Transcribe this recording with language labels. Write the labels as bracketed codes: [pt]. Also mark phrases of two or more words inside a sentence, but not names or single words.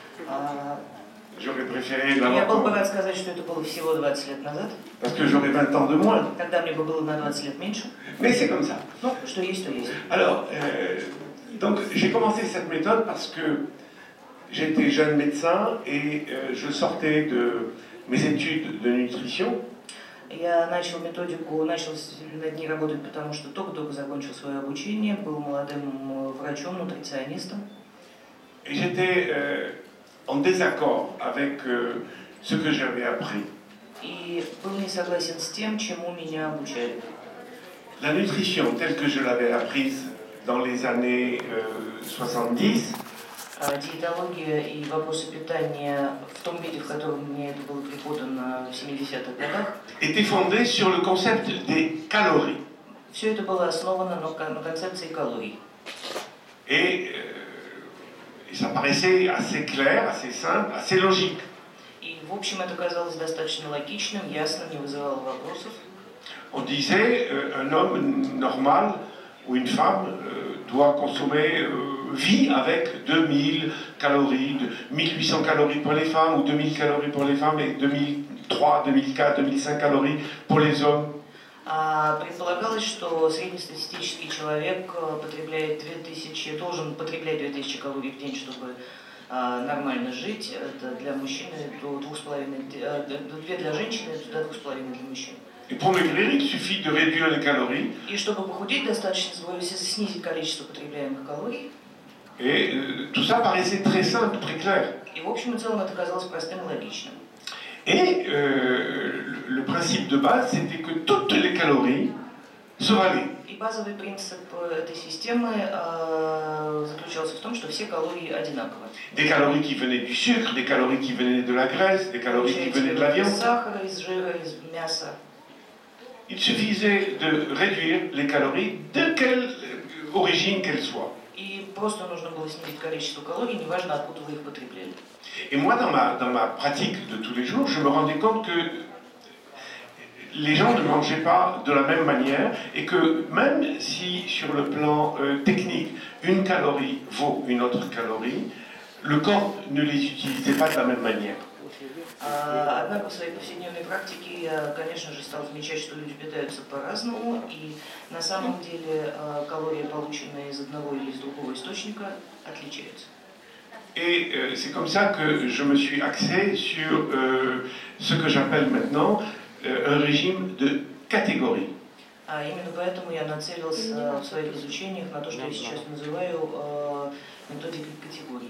[fr] J'aurais préféré [ru] Я был бы [fr] l'avoir [ru] рад сказать, что это было всего 20 лет назад, [fr] parce que j'aurais 20 ans de moins. [ru] тогда мне бы было на 20 лет меньше. [fr] Mais c'est comme ça. [ru] Ну, что есть, то есть. [fr] Alors, donc j'ai commencé cette méthode parce que j'étais jeune médecin et je sortais de mes études de nutrition. [ru] Я начал методику, начал над ней работать, потому что только-только закончил свое обучение, был молодым врачом, нутриционистом. [fr] Et j'étais en désaccord avec ce que j'avais appris. [ru] И был не согласен с тем, чему меня обучали. [fr] La nutrition telle que je l'avais apprise dans les années 70, [ru] Диетология и вопросы питания в том виде, в котором мне это было преподано в 70-х годах, [fr] était fondée sur le concept des calories. [ru] все это было основано на концепции калорий. [fr] Et ça paraissait assez clair, assez simple, assez logique. [ru] И, в общем, это казалось достаточно логичным, ясным, не вызывало вопросов. [fr] On disait un homme normal ou une femme doit consommer, vit avec 2000 calories, 1800 calories pour les femmes ou 2000 calories pour les femmes et 2003, 2004, 2005 calories pour les hommes. [ru] Предполагалось, что среднестатистический человек должен потреблять 2000 калорий в день, чтобы нормально жить. Это для мужчины до 2,5, 2 для женщины, до 2,5 для мужчин. [fr] Et pour maigrir, il suffit de réduire les calories. [ru] И чтобы похудеть, достаточно снизить количество потребляемых калорий. [fr] Et tout ça paraissait très simple, très clair. [ru] И в общем и целом это казалось простым и логичным. [fr] Et le principe de base, c'était que toutes les calories se valaient. [ru] И базовый принцип этой системы заключался в том, что все калории одинаковы. [fr] Des calories qui venaient du sucre, des calories qui venaient de la graisse, des calories qui venaient de la viande. [ru] Из сахара, из жира, из мяса. [fr] Il suffisait de réduire les calories de quelle origine qu'elles soient. [ru] И просто нужно было снизить количество калорий, неважно откуда вы их потребляли. [fr] Et moi, dans ma pratique de tous les jours, je me rendais compte que les gens ne mangeaient pas de la même manière et que même si sur le plan technique, une calorie vaut une autre calorie, le corps ne les utilisait pas de la même manière. [ru] Однако в своей повседневной практике я, конечно же, стал замечать, что люди питаются по-разному, и на самом деле калории, полученные из одного или из другого источника, отличаются. [fr] Et c'est comme ça que je me suis axé sur ce que j'appelle maintenant un régime de catégories. [ru] Именно поэтому я нацелился в своих изучениях на то, что я сейчас называю методикой категорий.